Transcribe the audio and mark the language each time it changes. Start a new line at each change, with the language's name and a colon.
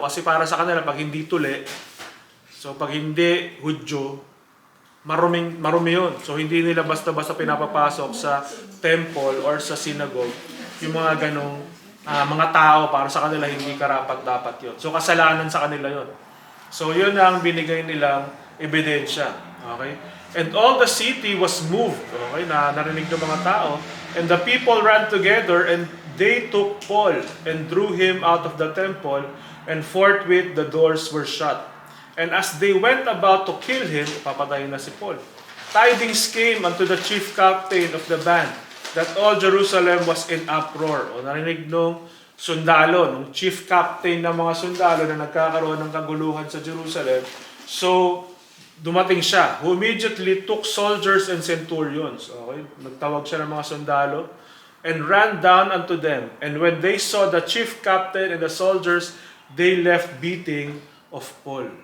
Filipino: Kasi para sa kanila, pag hindi tuli, so pag hindi Hudyo, marumi yun. So hindi nila basta-basta pinapapasok sa temple or sa synagogue yung mga ganong mga tao. Para sa kanila hindi karapat-dapat yun. So kasalanan sa kanila yun. So yun ang binigay nilang ebidensya. Okay?
English: And all the city was moved. Okay?
Filipino: Narinig ng mga tao.
English: And the people ran together, and they took Paul and drew him out of the temple, and forthwith the doors were shut. And as they went about to kill him,
Filipino: papatayin na si Paul,
English: tidings came unto the chief captain of the band that all Jerusalem was in uproar.
Filipino: O narinig nung sundalo, nung chief captain ng mga sundalo na nagkakaroon ng kaguluhan sa Jerusalem. So, dumating siya,
English: who immediately took soldiers and centurions. Okay?
Filipino: Nagtawag siya ng mga sundalo
English: and ran down unto them. And when they saw the chief captain and the soldiers, they left beating of Paul.